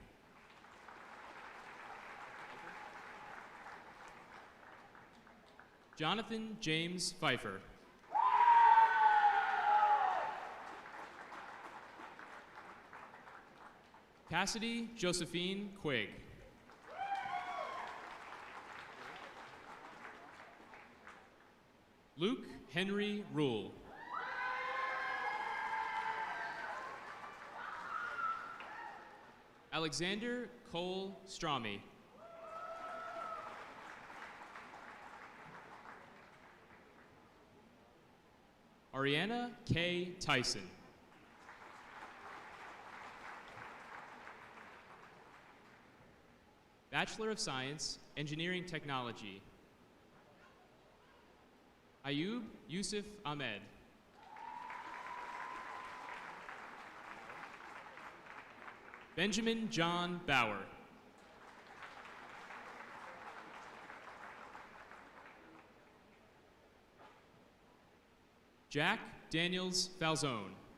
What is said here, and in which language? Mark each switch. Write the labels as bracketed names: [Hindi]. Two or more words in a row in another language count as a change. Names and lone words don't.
[English] Jonathan James Pfeiffer. Cassidy Josephine Quigg. Luke Henry Rule. Alexander Cole Strami. Ariana K. Tyson. Bachelor of Science, Engineering Technology, Ayub Yusuf Ahmed. Benjamin John Bauer. Jack Daniels Falzone.